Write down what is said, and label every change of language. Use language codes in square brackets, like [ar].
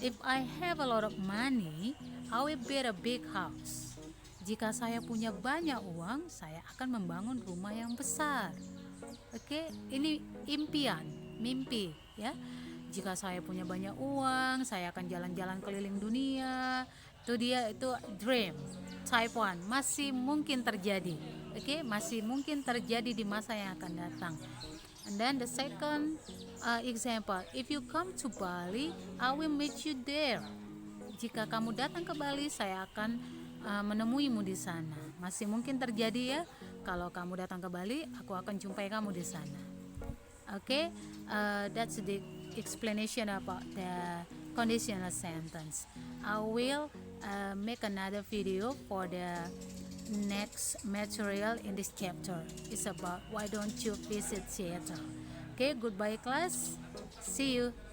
[en] If I have a lot of money, I will build a big house. [id] Jika saya punya banyak uang, saya akan membangun rumah yang besar. Oke, ini impian, mimpi ya. Jika saya punya banyak uang, saya akan jalan-jalan keliling dunia. Itu dia, itu dream. Type 1, masih mungkin terjadi. Oke, masih mungkin terjadi di masa yang akan datang. [en] And then the second example, if you come to Bali, I will meet you there. [id] Jika kamu datang ke Bali, saya akan menemuimu di sana. Masih mungkin terjadi ya, Kalau kamu datang ke Bali, aku akan jumpai kamu di sana. [en] Okay, that's the explanation about the conditional sentence. I will make another video for the next material in this chapter. It's about why don't you visit Seattle. Okay, goodbye class. See you.